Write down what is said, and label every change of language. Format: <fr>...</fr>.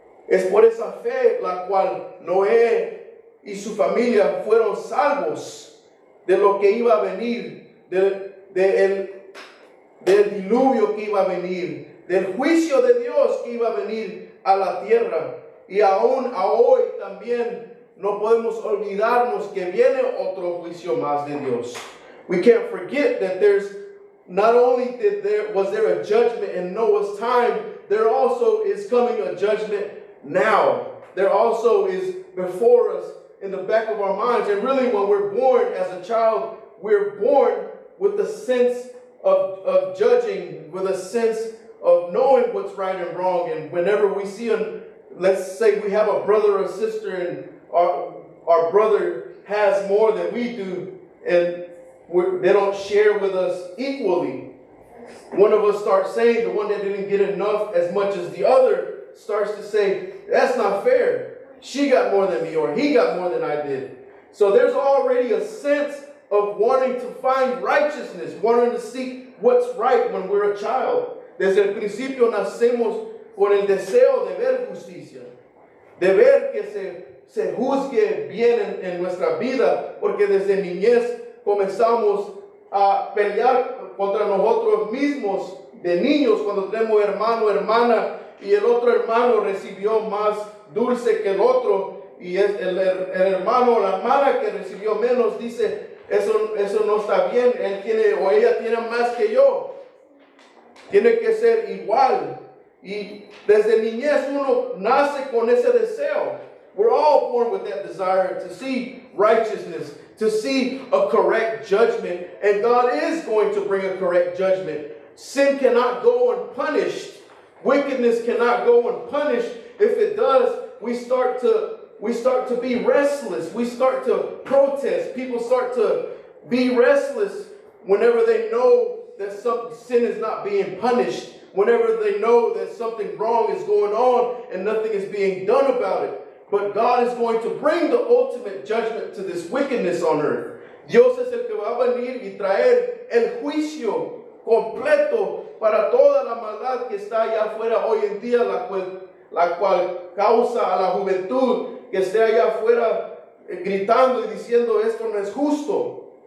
<es>Es por esa fe la cual Noé y su familia fueron salvos de lo que iba a venir, del diluvio que iba a venir, del juicio de Dios que iba a venir a la tierra. Y aún a hoy también no podemos olvidarnos que viene otro juicio más de Dios.</es> <en>We can't forget that there's not only was there a judgment in Noah's time, there also is coming a judgment now. There also is before us in the back of our minds. And really when we're born as a child, we're born with the sense of judging, with a sense of knowing what's right and wrong. And whenever we see let's say we have a brother or sister and our brother has more than we do and they don't share with us equally. One of us starts saying, the one that didn't get enough as much as the other starts to say, that's not fair. She got more than me or he got more than I did. So there's already a sense of wanting to find righteousness, wanting to seek what's right when we're a child.</en> <es>Desde el principio nacemos con el deseo de ver justicia, de ver que se juzgue bien en nuestra vida, porque desde niñez comenzamos a pelear contra nosotros mismos de niños cuando tenemos hermano, hermana, y el otro hermano recibió más dulce que el otro, y el hermano o la hermana que recibió menos dice, eso no está bien, él tiene o ella tiene más que yo, tiene que ser igual. Y desde niñez uno nace con ese deseo.</es> <en>we're all born with that desire to see righteousness, to see a correct judgment, and God is going to bring a correct judgment. Sin cannot go unpunished. Wickedness cannot go unpunished. If it does, we start to be restless. We start to protest. People start to be restless whenever they know that some sin is not being punished, whenever they know that something wrong is going on and nothing is being done about it. But God is going to bring the ultimate judgment to this wickedness on earth.</en> <es>Dios es el que va a venir y traer el juicio completo para toda la maldad que está allá afuera hoy en día, la cual causa a la juventud que esté allá afuera gritando y diciendo esto no es justo.</es>